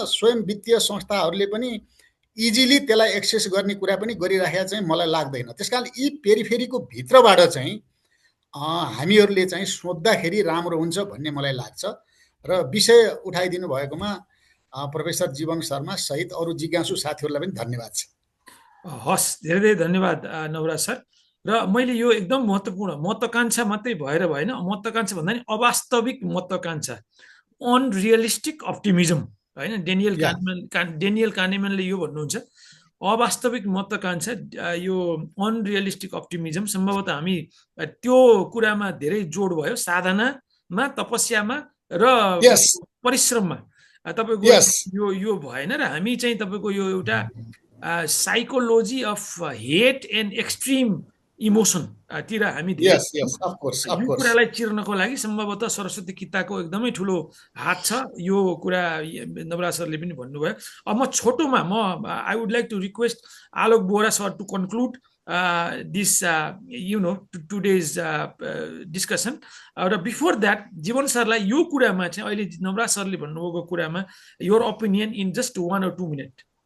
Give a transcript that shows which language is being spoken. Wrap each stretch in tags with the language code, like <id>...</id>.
<ne>स्वयं वित्तीय संस्थाहरूले पनि इजिली त्यसलाई एक्सेस गर्ने कुरा पनि गरिराखेको चाहिँ मलाई लाग्दैन। त्यसकारण यी पेरिफेरीको भित्रबाट चाहिँ हामीहरूले चाहिँ सोच्दाखेरि राम्रो हुन्छ भन्ने मलाई लाग्छ। र विषय उठाइदिनु भएकोमा प्रोफेसर जीवन शर्मा सहित अरू जिज्ञासु साथीहरूलाई पनि धन्यवाद छ। हस्, धेरै धेरै धन्यवाद नवराज सर। र मैले यो एकदम महत्त्वपूर्ण महत्त्वाकांक्षा मात्रै भएर भएन, महत्त्वाकांक्षा भन्दा नि अवास्तविक महत्त्वाकांक्षा, अनरियलिस्टिक अप्टिमिजम होइन, डेनियल कानेमनले यो भन्नुहुन्छ अवास्तविक महत्त्वाकांक्षा, यो अनरियलिस्टिक अप्टिमिजम। सम्भवतः हामी त्यो कुरामा धेरै जोड भयो, साधनामा, तपस्यामा र परिश्रममा तपाईँको यो भएन। र हामी चाहिँ तपाईँको यो एउटा psychology of hate and extreme emotion तिर हामी यो कुरालाई चिर्नको लागि सम्भवतः सरस्वती किताको एकदमै ठुलो हात छ। यो कुरा नवराज सरले पनि भन्नुभयो। अब म छोटोमा</ne> <en>I would like to request Alok Bohra sir to conclude this today's discussion.</en> <ne>र</ne> <en>before that</en> <ne>जीवन सरलाई यो कुरामा चाहिँ अहिले नवराज सरले भन्नुभएको कुरामा</ne> <en>Your opinion in just 1 or 2 minute.</en>